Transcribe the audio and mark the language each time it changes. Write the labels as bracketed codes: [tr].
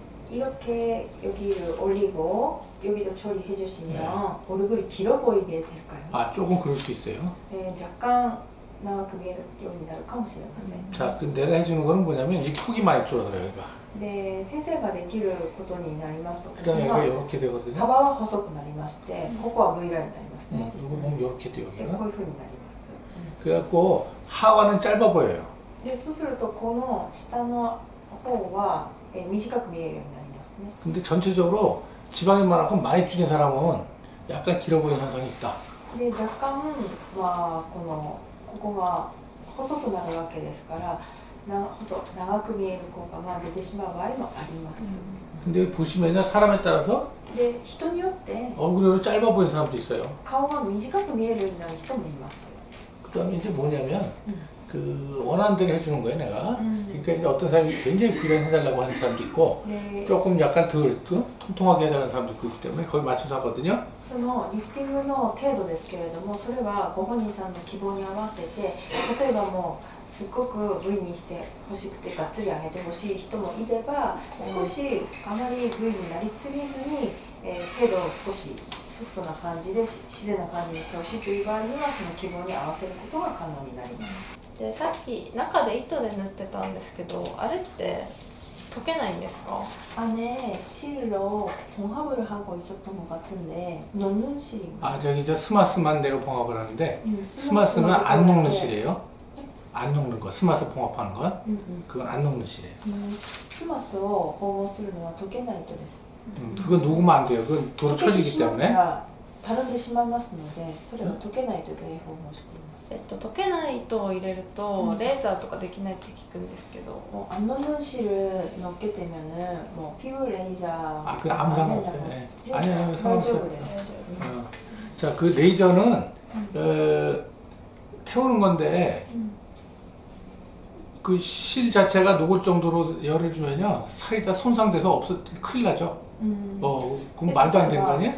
[ko] 이렇게 여기를 올리고 여기도 처리해주시면 얼굴이 길어 보이게 될까요? 아 조금 그럴 수 있어요. 네, 약간 [ja] 長く見えるようになるかもしれません。 [ko] 자, 그 내가 해주는 거는 뭐냐면 이 폭이 많이 줄어들어요. 여기가. [ja] で先生ができることになりますと、 [ko] 그다음에 여기가 이렇게 되거든요. [ja] 幅は細くなりまして、ここは V ラインになりますね。 [ko] 이거 보면 이렇게 돼요 [ja] で [ko] 여기가. [ja] こういう風になります。 [ko] 그래갖고 하관은 짧아 보여요. [ja] でそうするとこの下の方は短く見えるようになりますね。 [ko] 근데 전체적으로 지방이 많고 많이 줄인 사람은 약간 길어 보이는 현상이 있다. [ja] で若干ここが細くなるわけですから長く見える効果が出てしまう場合もあります。 [ko] 근데 보시면요 사람에 따라서 [ja] で人によって [ko] 얼굴이 짧아 보이는 사람도 있어요. [ja] 顔が短く見えるようになる人もいます。 [ko] 그다음에 이제 뭐냐면 그 원하는 대로 해주는 거예요 내가. 그러니까 이제 어떤 사람이 굉장히 V라인 해달라고 하는 사람도 있고 [ja] で [ko] 조금 약간 덜 통통하게 해달라는 사람도 있기 때문에 거기 맞춰서 하거든요. [ja] そのリフティングの程度ですけれども、それはご本人さんの希望に合わせて、例えばもうすっごく V にしてほしくてがっつり上げてほしい人もいれば、少しあまり V になりすぎずに、けど少しソフトな感じで自然な感じにしてほしいという場合にはその希望に合わせることが可能になります。でさっき中で糸で縫ってたんですけど、あれって溶けないんですか？ [ko] 안에 실로 봉합을 하고 있었던 것 같은데 녹는 실인가요? 아 저기 저 스마스만 내가 봉합을 하는데 스마스는 안 녹는 실이에요. 안 녹는 거. 스마스 봉합하는 건 그건 안 녹는 실이에요. [ja] スマスを縫合するのは溶けない糸です。 [ko] 그건 녹으면 안 돼요. 그건 도로 [ja] 溶けてしまった [ko] 때문에. [ja] らたるんでしまいますので、それは溶けない糸で縫合しています。溶けない糸を入れるとレーザーとかできないって聞くんですけど、 [ko] 안 녹는 실을 넣게 되면은 뭐 피부 레이저 아, 그 아무 상관없어요. 예. 아니요, 상관없어요. 상관없어요. 자, 그 레이저는 태우는 건데 그 실 자체가 녹을 정도로 열을 주면요 살이 다 손상돼서 큰일 나죠. 그럼 말도 안 되는 거 아니에요?